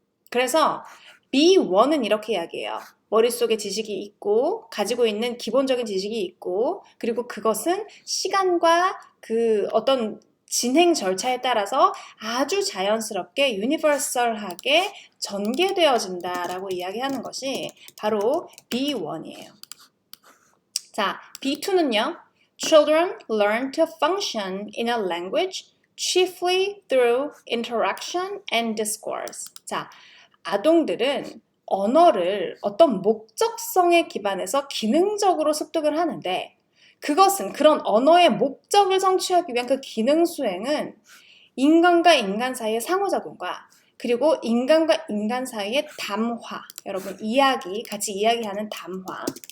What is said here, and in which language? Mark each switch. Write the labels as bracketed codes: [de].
[ko] 그래서 B1은 이렇게 이야기해요. 머릿속에 지식이 있고 가지고 있는 기본적인 지식이 있고 그리고 그것은 시간과 그 어떤 진행 절차에 따라서 아주 자연스럽게 유니버설하게 전개되어진다라고 이야기하는 것이 바로 B1이에요. 자, B2는요. [en] Children learn to function in a language chiefly through interaction and discourse. [ko] 자, 아동들은 언어를 어떤 목적성에 기반해서 기능적으로 습득을 하는데 그것은 그런 언어의 목적을 성취하기 위한 그 기능 수행은 인간과 인간 사이의 상호작용과 그리고 인간과 인간 사이의 담화, 여러분 이야기, 같이 이야기하는 담화,